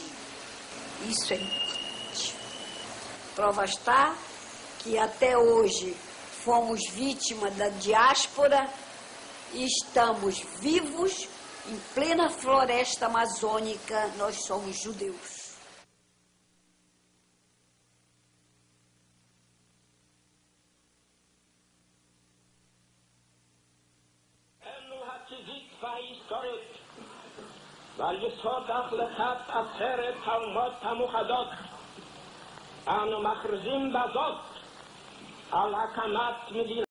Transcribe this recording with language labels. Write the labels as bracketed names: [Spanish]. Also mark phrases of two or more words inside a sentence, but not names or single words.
[Portuguese] Isso é importante. Prova está que até hoje fomos vítimas da diáspora e estamos vivos em plena floresta amazônica. Nós somos judeus. [Hebrew] ועל יסוד החלטת עצרת האומות המאוחדות אנו מכריזים בזאת על הקמת מדינה